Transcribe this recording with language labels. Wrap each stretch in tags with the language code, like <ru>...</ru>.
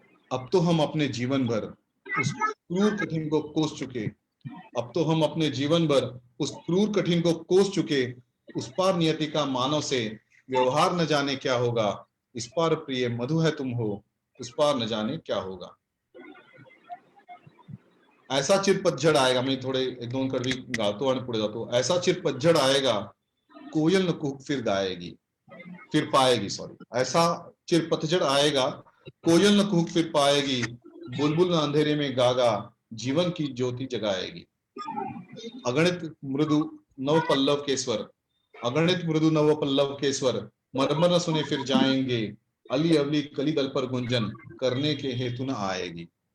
<hi>अब तो हम अपने जीवन भर उस क्रूर कठिन को कोस चुके, अब तो हम अपने जीवन भर उस क्रूर कठिन को कोस चुके। उस पार नियति का मानव से व्यवहार न जाने क्या होगा, इस पार प्रिय मधु है तुम हो, उस पार न जाने क्या होगा। ऐसा चिर पतझड़ आएगा,</hi> <mr>मैं थोडे एक दोन कडवी गातो आणि पुढे जातो.</mr> <hi>ऐसा चिर पतझड़ आएगा, कोयल न कूक फिर गाएगी, फिर पाएगी, सॉरी. ऐसा चिर पतझड़ आएगा, कोयल न कूक फिर पाएगी, बुलबुल न अंधेरे में गागा, जीवन की ज्योति जगाएगी. अगणित मृदु नव पल्लव के स्वर, अगणित मृदु नव पल्लव के स्वर, मरमर न सुने फिर जाएंगे, अली अवली कली दल पर गुंजन करने के हेतु न आएगी.</hi>